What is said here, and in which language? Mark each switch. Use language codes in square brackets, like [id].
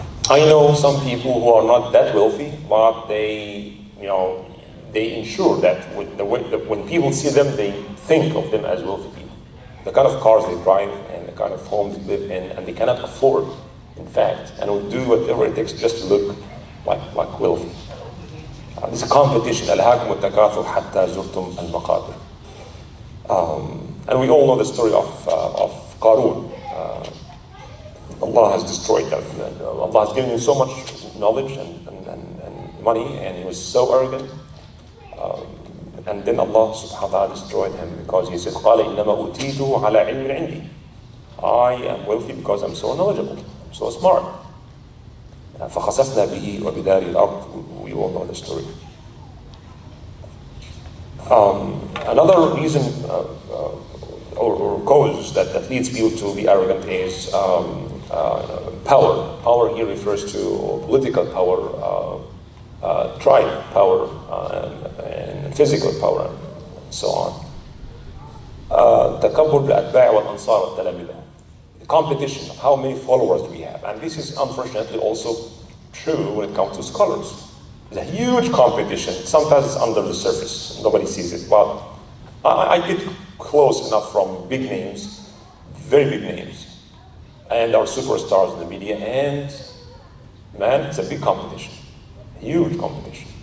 [en] I know some people who are not that wealthy, but they ensure that when people see them, they think of them as wealthy people. The kind of cars they drive and the kind of homes they live in, and they cannot afford, in fact, and will do whatever it takes just to look like wealthy. This is a competition. [ar] ألهاكم التكاثر حتى زرتم المقابر. [en] And we all know the story of Qarun. Allah has destroyed them. Allah has given him so much knowledge and money, and he was so arrogant. And then Allah subhanahu wa ta'ala destroyed him because he said, [ar] قَالَ إِنَّمَا أُوتِيتُهُ عَلَى عِلْمٍ عِنْدِي. [en] I am wealthy because I'm so knowledgeable, so smart. [ar] فَخَسَفْنَا بِهِ وَبِدَارِ الْأَرْضِ. [en] We all know the story. Another reason or cause that leads people to be arrogant is power. Power here refers to political power, tribe power, and physical power, and so on. [ar] تكبر بالأتباع والأنصار والتلامذة. [en] The competition of how many followers we have, and this is unfortunately also true when it comes to scholars. There's a huge competition. Sometimes it's under the surface, nobody sees it. But I get close enough from big names, very big names, and our superstars in the media, and man, it's a big competition, huge competition.